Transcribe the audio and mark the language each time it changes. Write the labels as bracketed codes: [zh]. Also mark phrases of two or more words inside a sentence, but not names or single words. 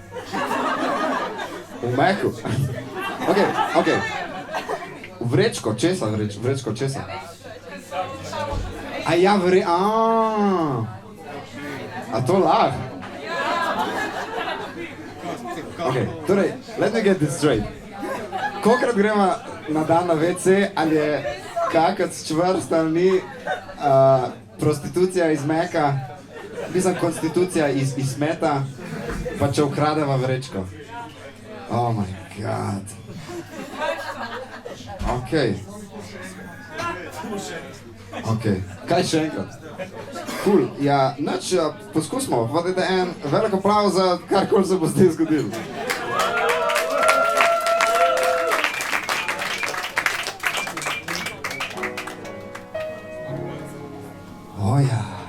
[sl] V Meku? Okej. Vrečko, česa vrečko, česa? A ja, A to lahko? Okej, torej, [en] let me get this straight. [sl] Kolikrat gremo na dan na WC, ali je kakac čvrst ali ni, prostitucija iz Meka, mislim konstitucija iz Smeta, pa če ukradeva vrečko. [en] Oh my god. [sl] Okej, kaj še enkrat? Cool, ja, nič, poskusimo, pa dajte en velik aplauz za karkoli se bo zdaj zgodilo. Oja.